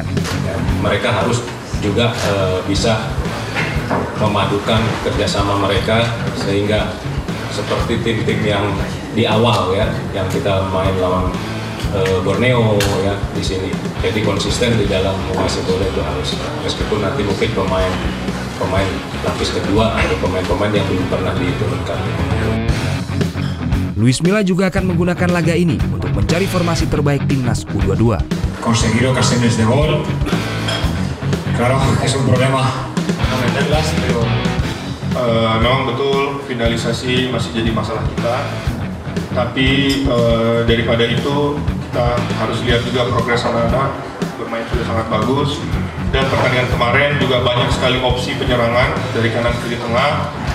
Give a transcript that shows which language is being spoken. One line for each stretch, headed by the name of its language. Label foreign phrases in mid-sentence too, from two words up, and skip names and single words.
Indonesian: Mereka harus juga bisa memadukan kerjasama mereka sehingga seperti tim-tim yang di awal ya, yang kita main lawan Borneo ya di sini. Jadi konsisten di dalam menguasai bola itu harus, meskipun nanti mungkin pemain lapis kedua atau pemain-pemain yang belum pernah diturunkan. Luis Milla juga akan menggunakan laga ini untuk mencari formasi terbaik Timnas U22.
Spanish: Conseguir ocasiones de gol. Claro, es un problema no meterlas, pero
Indonesian: memang betul finalisasi masih jadi masalah kita. Tapi daripada itu kita harus lihat juga progres anak-anak, bermain sudah sangat bagus, dan pertandingan kemarin juga banyak sekali opsi penyerangan dari kanan kiri tengah.